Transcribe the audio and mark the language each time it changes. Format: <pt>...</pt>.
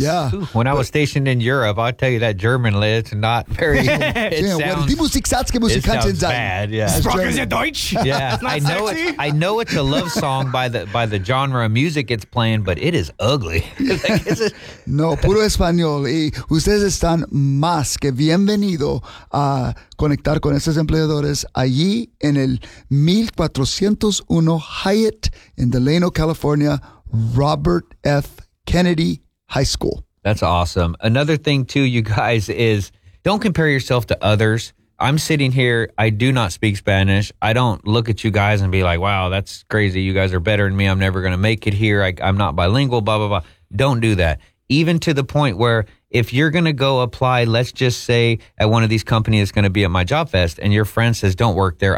<en>Yeah. When I was stationed in Europe, I'll tell you that German is not very, it sounds bad. Yeah.</en> <de>Sprache Deutsch.</de> <en>Yeah. I know it's a love song by the genre of music it's playing, but it is ugly.</en> <es>No, puro español. Y ustedes están más que bienvenido a conectar con esos empleadores allí en el 1401 Hyatt in Delano, California, Robert F. Kennedy High School.</es> <en>That's awesome. Another thing too, you guys, is don't compare yourself to others. I'm sitting here. I do not speak Spanish. I don't look at you guys and be like, wow, that's crazy. You guys are better than me. I'm never going to make it here. I'm not bilingual, blah, blah, blah. Don't do that. Even to the point where if you're going to go apply, let's just say at one of these companies that's going to be at my job fest and your friend says, don't work there.</en>